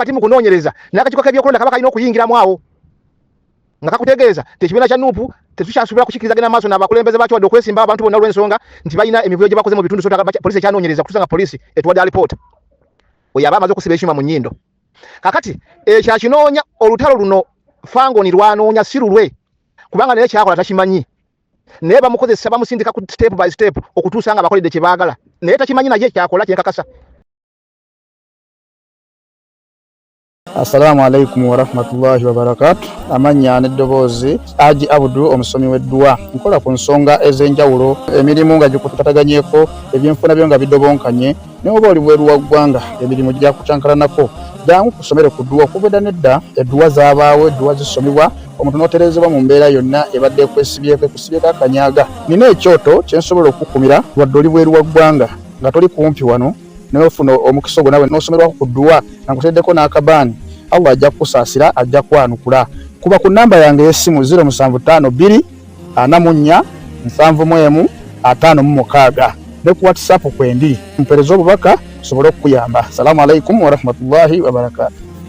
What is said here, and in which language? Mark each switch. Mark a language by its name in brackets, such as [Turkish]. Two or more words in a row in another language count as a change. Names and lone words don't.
[Ganda] wakati mu kunoonyereza n'akakiiko k'ebyokulonda kaba kalina okuyingiramu awo nga kakutegeeza tekibiina kya NUP tetukyasuubira kukikirizagana maaso n'abakulembeze baakyo wadde okwesimba abantu bonna olw'ensonga nti balina emivuyo gye bakoze mu bitundu poliisi ekyanoonyereza kutuusa nga poliisi etuwadde alipoota oyo aba amaze okusiba ekyuma mu nnyindo kakati ekyo akinoonya olutalo luno Fangoni lwanoonya si lulwe kubanga naye kyakola takimanyi naye bamukozesa bamusindika ku [English] step by step [Ganda] okutuusa nga bakoledde kye baagala naye takimanyi naye kyakola kyenkakasa. [Arabic] السلام عليكم ورحمة الله وبركاته. [Ganda] Amanya n'eddoboozi Haji Abdu omusomi w'eddua nkola ku nsonga ez'enjawulo emirimu nga gikutataganyeko ebyenfuna byo nga bidobonkanye ne oba oli bweru wa ggwanga emirimu gya kucankalanako jangu kusomere ku ddua okubedda nedda eddua zaabaawo eddua zisomibwa omuntu n'oterezebwa mu mbeera yonna ebadde ekwesibyeko ekusibyeko akanyaga nina ekyoto kyensobola okukumira wadde oli bweru wa ggwanga nga toli kumpi wano naye ofuna omukisa ogwo nawe n'osomerwako ku ddua nga nkuteddeko n'akabaani Allah ajja kusaasira ajja kwanukula kuba ku namba yange y'essimu 075 2 44 715 ne ku WhatsApp kwendi mpereza obubaka sobole okuyamba. [Arabic] السلام عليكم ورحمة الله وبركاته.